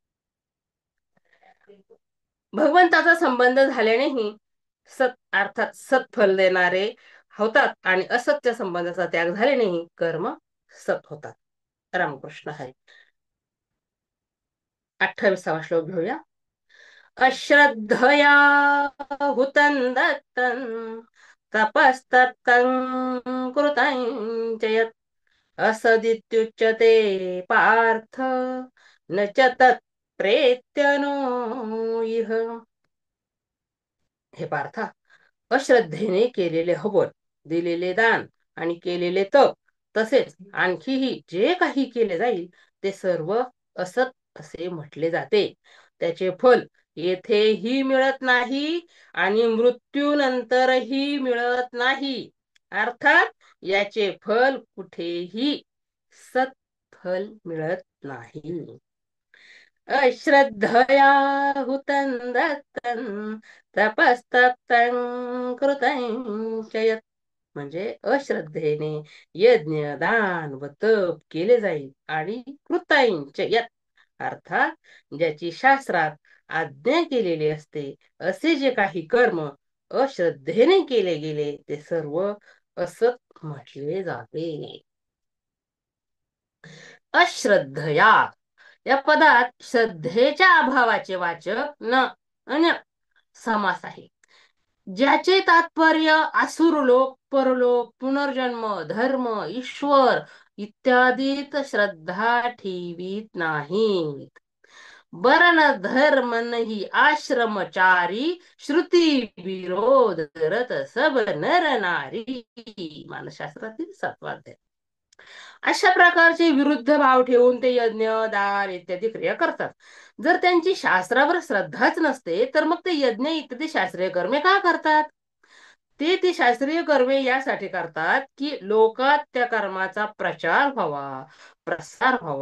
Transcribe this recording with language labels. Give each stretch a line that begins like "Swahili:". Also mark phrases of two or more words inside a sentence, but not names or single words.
Marathi: भगवंताचा संबंध झाल्यानेही सत अर्थात सत्फल देणारे होतात आणि असत्य संबंधाचा त्याग झाल्यानेही कर्म सत होतात. रामकृष्ण हरी. 28वा श्लोक घेऊया.
Sanskrit: अश्रद्धया हुतं दत्तं तपस्तप्तं कृतं च यत् असदित्युच्यते पार्थ न च तत् प्रेत्यनो इह.
Marathi: हे पार्था, अश्रद्धेने केलेले हवन, दिलेले दान आणि केलेले तप तसेच आणखीही जे काही केले जाईल ते सर्व असत असे म्हटले जाते. त्याचे फल येथेही मिळत नाही आणि मृत्यूनंतरही मिळत नाही. अर्थात याचे फल कुठेही सत्फल मिळत नाही.
Sanskrit: अश्रद्धया हुतं दत्तं तपस्तप्तं कृतं च यत्.
Marathi: म्हणजे अश्रद्धेने यज्ञ दान व तप केले जाईल आणि
Sanskrit: कृतांच यत्
Marathi: अर्थात ज्याची शास्त्रात आज्ञा केलेली असते असे जे काही कर्म अश्रद्धेने केले गेले ते सर्व असत म्हटले जाते. अश्रद्धया या पदात श्रद्धेच्या अभावाचे वाचक न अन्य समास आहे. ज्याचे तात्पर्य असुर लोक, परलोक, पुनर्जन्म, धर्म, ईश्वर इत्यादीत श्रद्धा ठेवीत नाहीत.
Awadhi: बरन धर्म नाही आश्रमचारी श्रुती विरोध करत सब नर नारी.
Marathi: मानसशास्त्रातील 7वा अध्याय. अशा प्रकारचे विरुद्ध भाव ठेवून ते यज्ञ दान इत्यादी क्रिया करतात. जर त्यांची शास्त्रावर श्रद्धाच नसते तर मग ते यज्ञ इत्यादी शास्त्रीय कर्मे का करतात? ते शास्त्रीय कर्मे यासाठी करतात की लोकात त्या कर्माचा प्रचार व्हावा, प्रसार व्हावा.